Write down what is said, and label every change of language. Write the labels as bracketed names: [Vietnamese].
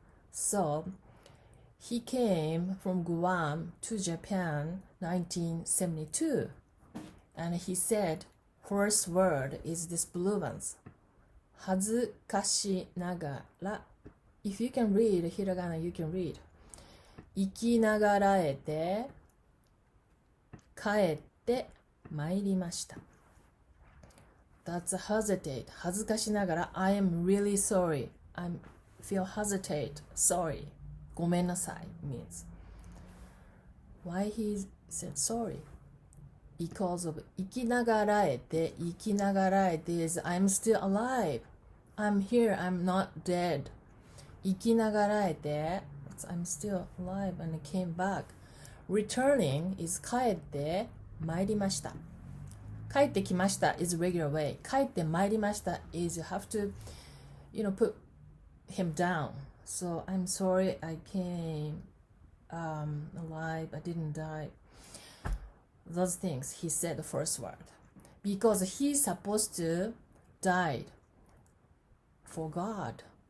[English] So he came from Guam to Japan 1972. And he said, first word is this blue ones. [Japanese] 恥ずかしながら. [English] If you can read Hiragana, you can read. [Japanese] 生きながらえて、帰って参りました。 [English] That's hesitate. [Japanese] 恥ずかしながら [English] I am really sorry. I feel hesitate. Sorry. [Japanese] ごめんなさい [English] means. Why he said sorry? Because of [Japanese] 生きながらえて [English] is I'm still alive. I'm here. I'm not dead. [Japanese] 生きながらえて [English] I'm still alive and came back. Returning is [Japanese] 帰って参りました。帰ってきました [English] is regular way. [Japanese] 帰って参りました [English] is you have to, put him down. So I'm sorry I came alive. I didn't die. Those things he said the first word. Because he's supposed to die for God.